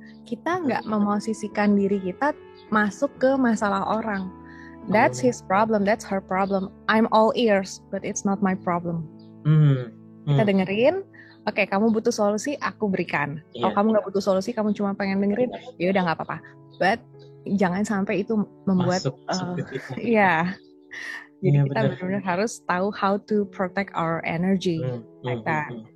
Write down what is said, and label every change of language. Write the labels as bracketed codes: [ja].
[id] Kita nggak memosisikan diri kita masuk ke masalah orang. [en] That's his problem, that's her problem. I'm all ears, but it's not my problem. [id] Kita dengerin. Oke, kamu butuh solusi, aku berikan. Kalau kamu nggak butuh solusi, kamu cuma pengen dengerin, ya udah nggak apa-apa. But jangan sampai itu membuat, ya. Jadi kita benar-benar harus tahu how to protect our energy, like that.